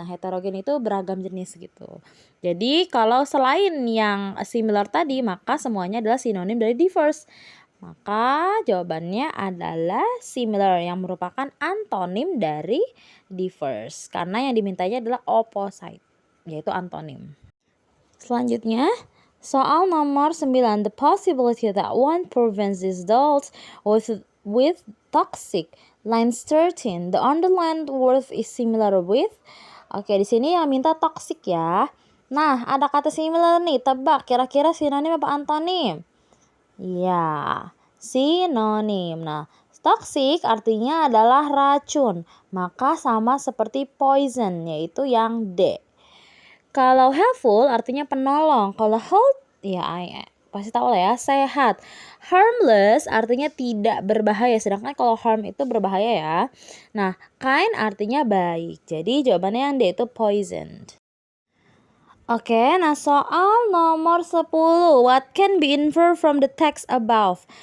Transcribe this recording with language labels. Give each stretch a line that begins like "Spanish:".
Indonesian: Nah, heterogen itu beragam jenis gitu. Jadi kalau selain yang similar tadi, maka semuanya adalah sinonim dari diverse. Maka jawabannya adalah similar yang merupakan antonim dari diverse. Karena yang dimintanya adalah opposite, yaitu antonim. Selanjutnya, soal nomor 9.
English: The possibility that one prevents these adults with toxic. Lines 13. The underlined word is similar with.
Indonesian: Oke, di sini yang minta toxic ya. Nah, ada kata similar nih. Tebak kira-kira sinonim apa antonim? Ya, sinonim. Nah, toxic artinya adalah racun. Maka sama seperti poison, yaitu yang D. Kalau helpful artinya penolong. Kalau health, ya pasti tahu lah ya, sehat. Harmless artinya tidak berbahaya. Sedangkan kalau harm itu berbahaya ya. Nah, kind artinya baik. Jadi jawabannya yang D itu poisoned. Oke, nah soal nomor 10.
English: What can be inferred from the text above?